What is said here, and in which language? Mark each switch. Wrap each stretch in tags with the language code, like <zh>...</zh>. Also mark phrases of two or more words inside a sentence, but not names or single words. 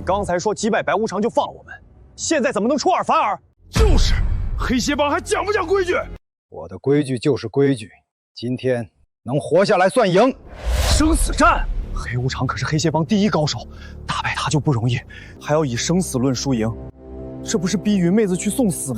<zh>刚才说击敗白無常就放了我們，現在怎麼能出爾反爾？就是，黑協幫還講不講規矩？我的規矩就是規矩，今天能活下來算贏。生死戰，黑無常可是黑協幫第1高手，打敗他就不容易，還要以生死論輸贏，這不是逼雲妹子去送死嗎？</zh>